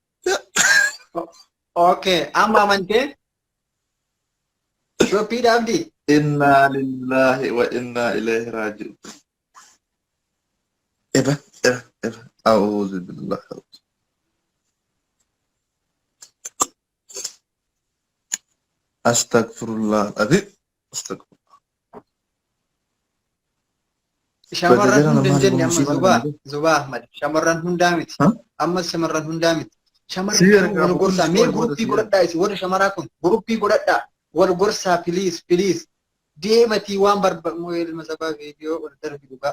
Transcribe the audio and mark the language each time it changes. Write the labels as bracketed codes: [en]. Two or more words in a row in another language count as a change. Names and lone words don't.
[om] Okay, amma amantee Shoppii Abdi. [ar] إنا لله وإنا إليه راجعون. Eba. أعوذ بالله. Astagfirullah. Astagfirullah. [om] Shamarran hundi jenne amma Zubaa Ahmad. Shamarran hundaa miti. Ammas shamarran hundaa miti. Shamarran wal gorsaa mee guruppii godhadhaa isi warra shamaraa kun guruppii godhadhaa wal gorsaa please deematii waan barbaadu ilma sabaa viidiyoo wal darbi dhugaa.